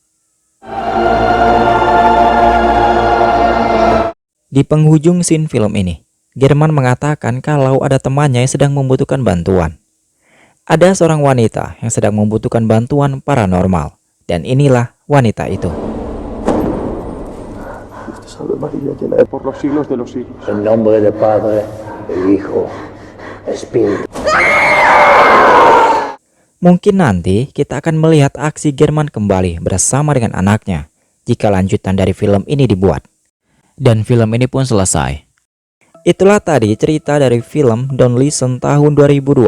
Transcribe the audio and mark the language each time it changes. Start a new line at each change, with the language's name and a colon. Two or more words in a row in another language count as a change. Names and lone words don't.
Indonesian: Di penghujung scene film ini, German mengatakan kalau ada temannya yang sedang membutuhkan bantuan. Ada seorang wanita yang sedang membutuhkan bantuan paranormal. Dan inilah wanita itu.
Spanish: En nombre del Padre, del Hijo espíritu.
Indonesian: Mungkin nanti kita akan melihat aksi German kembali bersama dengan anaknya jika lanjutan dari film ini dibuat. Dan film ini pun selesai. Itulah tadi cerita dari film Don't Listen tahun 2020.